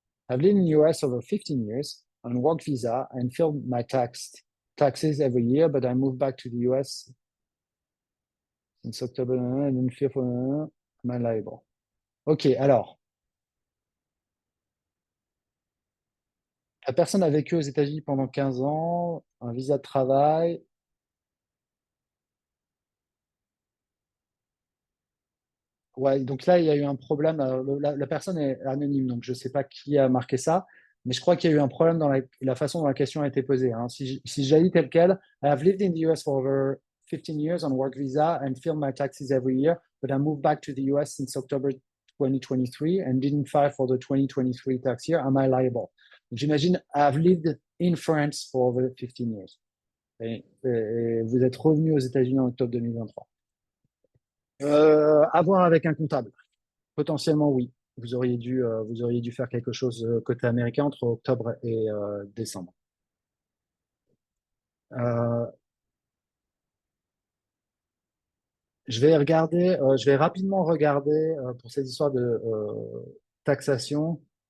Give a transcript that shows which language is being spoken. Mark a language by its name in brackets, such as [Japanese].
[English] I've lived in the US over 15 years on work visa and filled my taxes every year, but I moved back to the US since October and didn't feel for my liable. [French] Ok, alors, la personne a vécu aux États-Unis pendant 15 ans, un visa de travail. Ouais, donc là, il y a eu un problème. La personne est anonyme, donc je ne sais pas qui a marqué ça, mais je crois qu'il y a eu un problème dans la façon dont la question a été posée, hein. Si je lis tel quel, [English] I have lived in the US for over 15 years on work visa and filed my taxes every year, but I moved back to the US since October 2023 and didn't file for the 2023 tax year. Am I liable? [French] Donc j'imagine, [English] I have lived in France for over 15 years. [French] Et vous êtes revenu aux États-Unis en octobre 2023. À voir avec un comptable. Potentiellement, oui. Vous auriez dû faire quelque chose côté américain entre octobre et décembre. Euh, je vais rapidement regarder pour cette histoire de taxation.